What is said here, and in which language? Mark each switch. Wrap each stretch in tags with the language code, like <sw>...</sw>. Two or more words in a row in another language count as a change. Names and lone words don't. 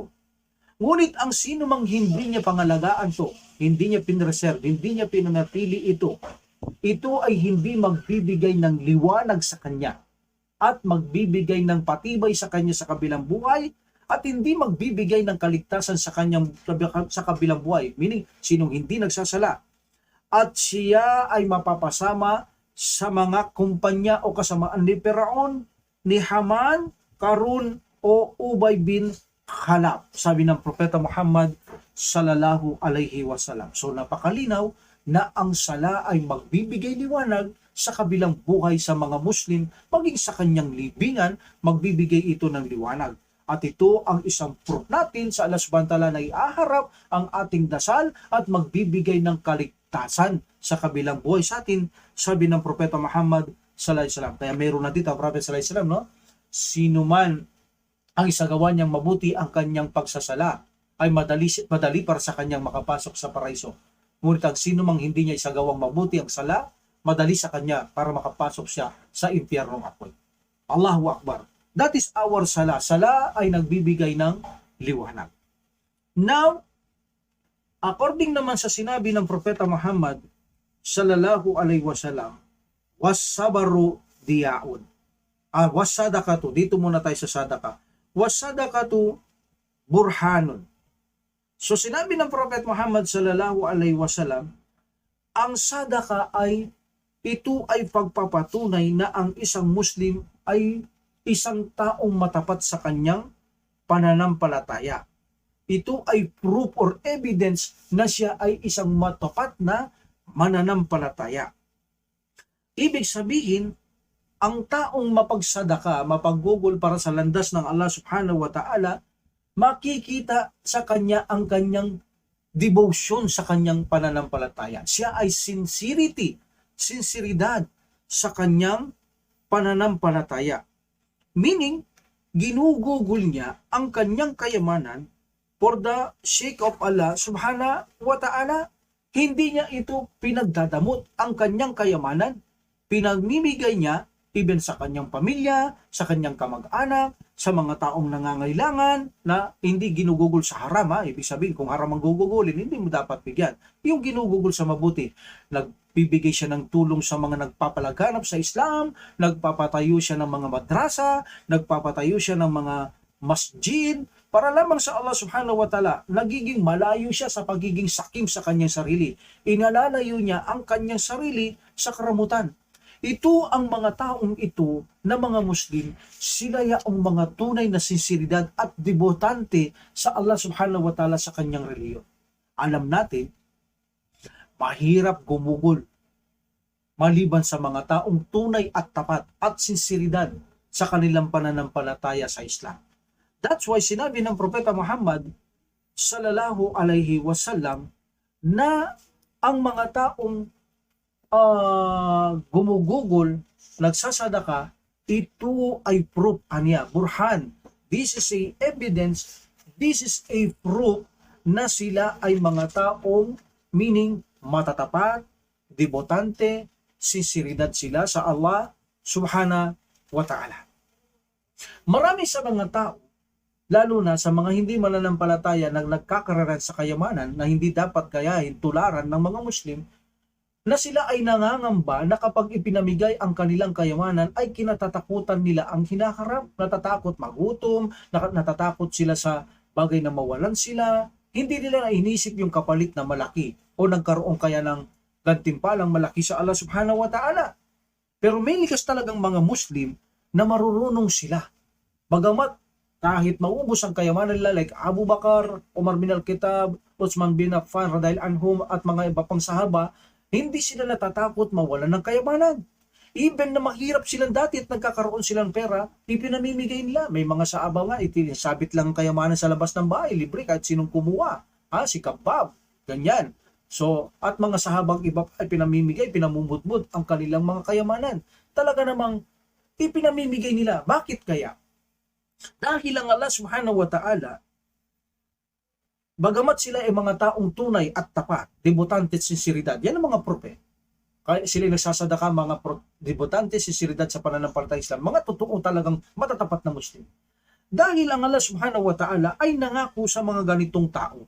<tl>Ngunit ang sino mang hindi niya pangalagaan to, hindi niya pinreserve, hindi niya pinanatili ito ay hindi magbibigay ng liwanag sa kanya at magbibigay ng patibay sa kanya sa kabilang buhay at hindi magbibigay ng kaligtasan sa kabilang buhay, meaning sinong hindi nagsasala. At siya ay mapapasama sa mga kumpanya o kasamaan ni Firaon, ni Haman, Karun o Ubay bin Khalaf, sabi ng Propeta Muhammad</tl> <ar>صلى الله عليه وسلم.</ar> <tl>So napakalinaw na ang sala ay magbibigay liwanag sa kabilang buhay sa mga Muslim, maging sa kanyang libingan, magbibigay ito ng liwanag. At ito ang isang proof natin sa Allah</tl> <ar>سبحانه وتعالى</ar> <tl>na iaharap ang ating dasal at magbibigay ng kaligtasan sa kabilang buhay sa atin, sabi ng Propeta Muhammad</tl> <ar>صلى الله عليه وسلم.</ar> <tl>Kaya meron na dito ang Propeta</tl> <ar>صلى الله عليه وسلم,</ar> <tl>no? Sino man ang isagawa niyang mabuti ang kanyang pagsasala ay madali para sa kanyang makapasok sa paraiso. Ngunit ang sino mang hindi niya isagawang mabuti ang sala, madali sa kanya para makapasok siya sa impyernong apoy.</tl> <ar>الله أكبر.</ar> <en>That is our sala.</en> <tl>Sala ay nagbibigay ng liwanag. Now, according naman sa sinabi ng Propeta Muhammad</tl> <ar>صلى الله عليه وسلم, والصبر ضياء.</ar> <tl>Was-sadaqatu. Dito muna tayo sa sadaka.</tl> <ar>والصدقة برهان.</ar> <tl>So sinabi ng Prophet Muhammad</tl> <ar>صلى الله عليه وسلم,</ar> <tl>ang sadaka ito ay pagpapatunay na ang isang Muslim ay isang taong matapat sa kanyang pananampalataya. Ito ay</tl> <en>proof or evidence</en> <tl>na siya ay isang matapat na mananampalataya. Ibig sabihin, ang taong mapagsadaka, mapaggugol para sa landas ng Allah</tl> <ar>سبحانه وتعالى,</ar> <tl>makikita sa kanya ang kanyang devotion sa kanyang pananampalataya. Siya ay sinseridad sa kanyang pananampalataya. Meaning, ginugugol niya ang kanyang kayamanan</tl> <en>for the sake of</en> <tl>Allah</tl> <ar>سبحانه وتعالى.</ar> <tl>Hindi niya ito pinagdadamot. Ang kanyang kayamanan, pinagmimigay niya even sa kanyang pamilya, sa kanyang kamag-anak, sa mga taong nangangailangan na hindi ginugugol sa haram. Ibig sabihin, kung haram ang gugugulin, hindi mo dapat bigyan. Yung ginugugol sa mabuti, nagbibigay siya ng tulong sa mga nagpapalaganap sa Islam, nagpapatayo siya ng mga madrasa, nagpapatayo siya ng mga masjid, para lamang sa Allah</tl> <ar>سبحانه وتعالى,</ar> <tl>nagiging malayo siya sa pagiging sakim sa kanyang sarili. Inalalayo niya ang kanyang sarili sa karamutan. Ito ang mga taong ito na mga Muslim, sila ang mga tunay na sinseridad at debotante sa Allah</tl> <ar>سبحانه وتعالى</ar> <tl>sa kanyang reliyon. Alam natin, mahirap gumugol maliban sa mga taong tunay at tapat at sinseridad sa kanilang pananampalataya sa Islam. That's why sinabi ng Propeta Muhammad</tl> <ar>صلى الله عليه وسلم</ar> <tl>na ang mga taong gumugugol, nagsasadaka, ito ay proof aniya, burhan.</tl> <en>This is a evidence, this is a proof</en> <tl>na sila ay mga taong, meaning matatapat, debotante, sinseridad sila sa Allah</tl> <ar>سبحانه وتعالى.</ar> <tl>Marami sa mga tao, lalo na sa mga hindi mananampalataya na nagkakararan sa kayamanan na hindi dapat gayahin tularan ng mga Muslim, na sila ay nangangamba na kapag ipinamigay ang kanilang kayamanan ay kinatatakutan nila ang hinaharap, natatakot magutom, natatakot sila sa bagay na mawalan sila, hindi nila inisip yung kapalit na malaki o nagkaroon kaya ng gantimpalang malaki sa Allah</tl> <ar>سبحانه وتعالى.</ar> <tl>Pero may likas talagang mga Muslim na marurunong sila. Bagamat kahit maubos ang kayamanan nila like Abu Bakar, Umar bin al-Khattab, Uthman bin Affan</tl> <ar>رضي الله عنهم</ar> <tl>at mga iba pang sahaba, hindi sila natatakot mawalan ng kayamanan. Even na mahirap silang dati at nagkakaroon silang pera, ipinamimigay nila. May mga sahaba nga, sabit lang ang kayamanan sa labas ng bahay, libre kahit sinong kumuha. Si Kabab, ganyan. So, at mga sahabang iba ay pinamimigay, pinamumudmud ang kanilang mga kayamanan. Talaga namang ipinamimigay nila. Bakit kaya? Dahil ang Allah</tl> <ar>سبحانه وتعالى</ar> <tl>Bagamat sila ay mga taong tunay at tapat, debutante at sinseridad, yan ang mga propeta. Kaya sila nagsasadaka, mga debutante, sinseridad sa pananampalataya Islam, mga totoo talagang matatapat na Muslim. Dahil ang Allah</tl> <ar>سبحانه وتعالى</ar> <tl>ay nangako sa mga ganitong tao.</tl>